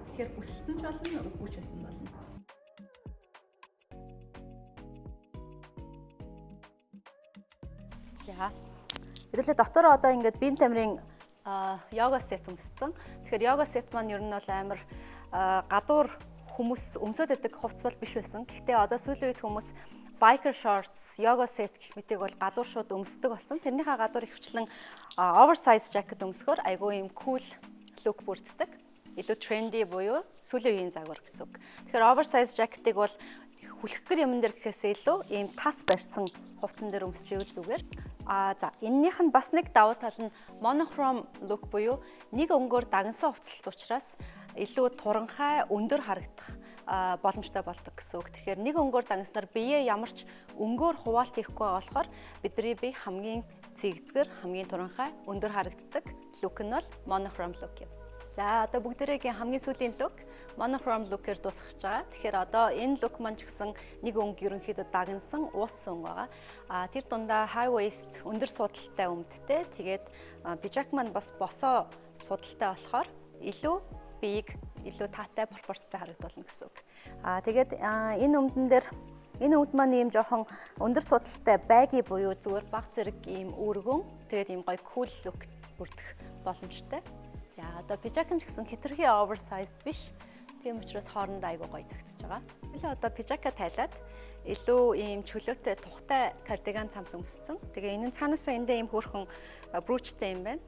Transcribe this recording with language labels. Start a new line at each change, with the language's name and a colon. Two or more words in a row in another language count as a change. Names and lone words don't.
Mongolian: Тэгэхээр бүсэлсэн ч болно, үгүй ч байсан болно. За хэдүүлээ дотороо одоо ингээд биеийн тамирын йога сет өмссөн. Тэгэхээр йога сет маань ер нь бол амар гадуур хүмүүс өмсөд байдаг хувцс бол биш байсан. Гэхдээ одоо сүүлийн үед хүмүүс
English: biker shorts, yoga set
Mongolian: гэх мэтийг бол гадуур шууд өмсдөг болсон. Тэрнийхээ гадуур ихвчлэн
English: oversize jacket
Mongolian: өмсөхөөр айгүй юм
English: cool look
Mongolian: бүрддэг. Илүү trendy буюу сүүлийн үеийн загвар гэсэн үг. Тэгэхээр
English: oversize jacket-
Mongolian: ыг бол хүлхгэр юмн дээр гэхээсээ илүү ийм тас барьсан хувцсан дээр өмсч ивэл зүгээр. За энэнийх нь бас нэг давуу тал нь
English: monochrome look
Mongolian: буюу нэг өнгөөр дагнсан хувцалт учраас илүү туранхай өндөр харагдах боломжтой болдог гэсэн үг. Тэгэхээр нэг өнгөөр дагнаснаар биеэ ямар ч өнгөөр хуваалт хийхгүй байгаа болохоор бидний бие хамгийн цэгцгэр, хамгийн туранхай өндөр харагддаг look нь бол
English: monochrome look
Mongolian: юм. За одоо бүгдээрээ хамгийн сүүлийн
English: look monochrome look-
Mongolian: ээр дуусгаж байгаа. Тэгэхээр одоо энэ look маань ч гэсэн нэг өнгө ерөнхийдөө дагнсан ууссан өнгө байгаа. Тэр дундаа
English: high waist
Mongolian: өндөр судалтай өмдтэй. Тэгээд пижак маань бас босоо судалтай болохоор илүү биеийг илүү таатай пропорцтой харагдуулна гэсэн үг. Тэгээд энэ өмд маань ийм жоохон өндөр судалтай байги буюу зүгээр баг зэрэг ийм өргөн тэгээд ийм гоё
English: cool look
Mongolian: бүрдэх боломжтой. За одоо пижак нь ч гэсэн хэтэрхий oversized биш. Тийм учраас хоорондоо айгүй гоё зохицож байгаа. Илүү одоо пижака тайлаад илүү ийм чөлөөтэй тухтай кардиган цамц өмссөн. Тэгээ энэ нь цаанаасаа эндээ ийм хөөрхөн брүүчтэй юм байна.